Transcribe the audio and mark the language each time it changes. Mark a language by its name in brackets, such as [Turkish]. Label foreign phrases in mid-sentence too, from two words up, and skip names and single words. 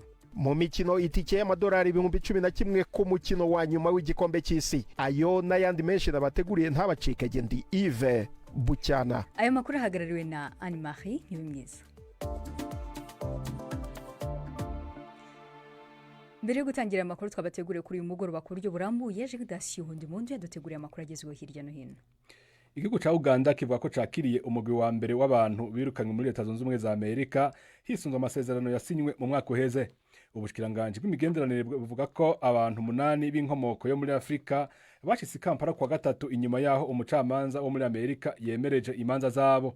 [Kinyarwanda] mu mikino itike y'amadolari 11,000 ku mukino wa nyuma w'igikombe cy'isi, ayo n'ayandi menshi nabateguriye ntabacikege. Ndi Yves Bucyana. Ayo makuru ahagarariwe na Anne-Marie Nyumwiza. Mbere yo gutangira amakuru twabateguriye kuri uyu mugoroba ku buryo burambuye, Jegdasi Hundi Mundu yaduteguriye amakuru agezweho hirya no hino. [Rundi] Igihugu ca Uganda kivuga ko cakiriye umugwi wa mbere w'abantu birukanywe muri Leta Zunze Ubumwe za Amerika hisunzwe amasezerano yasinywe mu mwaka uheze. Ubushikiranganje bw'imigenderanire buvuga ko abantu 8 b'inkomoko yo muri Afrika bashitse Kampala kwa gatatu inyuma yaho umucamanza wo muri Amerika yemereje imanza zabo.